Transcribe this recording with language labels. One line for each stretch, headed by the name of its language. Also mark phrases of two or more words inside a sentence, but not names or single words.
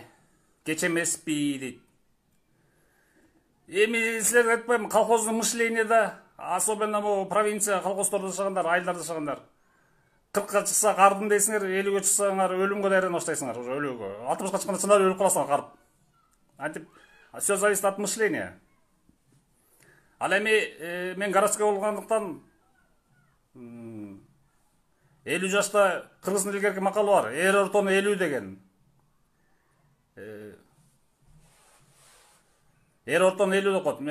Kyrgyz: Кеч эмеспи дейт. Эми силерге айтпайм, колхоздун мышлениеде, особенно бу провинция колхоздордо жашагандар, айылдарда жашагандар. 40-ка чыкса кардым дейсиңер, 50-ге чыксаңар өлүмгө дайрана баштайсыңар, уже өлүүгө. 60-ка чыкканда чындап өлүп каласыңар карып. Антип,
Russian: все зависит от мышления.
Kyrgyz: Ал эми мен городской болгондуктан 50 жашта кыргыздын илгерки макалы бар. Эр ортону 50 деген. Эр ортону 50 деп коет.